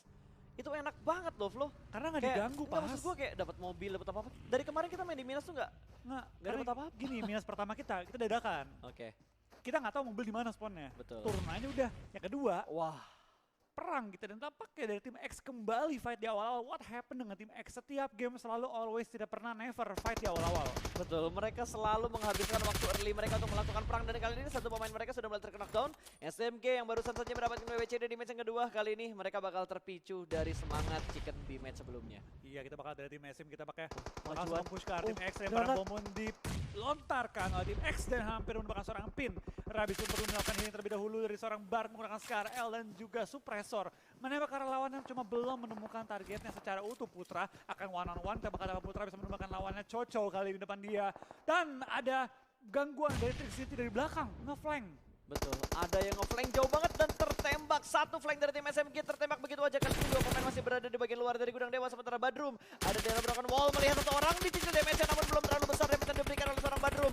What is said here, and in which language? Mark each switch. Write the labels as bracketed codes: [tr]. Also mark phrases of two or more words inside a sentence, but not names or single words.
[id] Itu enak banget loh. Karena nggak Kayak, diganggu nggak, pas. maksud gua kayak dapat mobil, dapat apa-apa. Dari kemarin kita main di Minas tuh nggak Nggak dapat apa-apa. Gini, minus pertama kita dadakan. Oke, Kita nggak tahu mobil di mana spawnnya. betul. Turun aja udah. Yang kedua, Wah, perang kita dan tampaknya dari tim X kembali fight di awal-awal. [en] What happened [id] dengan tim X? Setiap game selalu always tidak pernah never fight di awal-awal. betul. Mereka selalu menghabiskan waktu early mereka untuk melakukan perang, dan kali ini satu pemain mereka sudah mulai terkena down. SMG yang barusan saja mendapatkan WWCD di match yang kedua, kali ini mereka bakal terpicu dari semangat chicken di match sebelumnya. Iya, kita bakal dari tim SM kita pakai Majuan. langsung push ke arah tim X dan granat. para bomon dilontarkan oleh tim X dan hampir menemukan seorang pin. Rabis pun perlu melakukan healing terlebih dahulu dari seorang Bar menggunakan Scar L dan juga suppressor. Menembak ke arah lawannya cuma belum menemukan targetnya secara utuh. Putra akan [en] one on one, [id] tembak ke arah Putra bisa menemukan lawannya Coco kali di depan dia. Dan ada gangguan dari Trick City dari belakang, ngeflank. Betul, ada yang nge-flank jauh banget dan tertembak. Satu flank dari tim SMG tertembak begitu aja. Kali ini dua pemain masih berada di bagian luar dari gudang dewa, sementara Badrum ada di dalam [en] broken wall [id] melihat seseorang dicicil damage namun belum terlalu besar damage yang diberikan oleh seorang Badrum.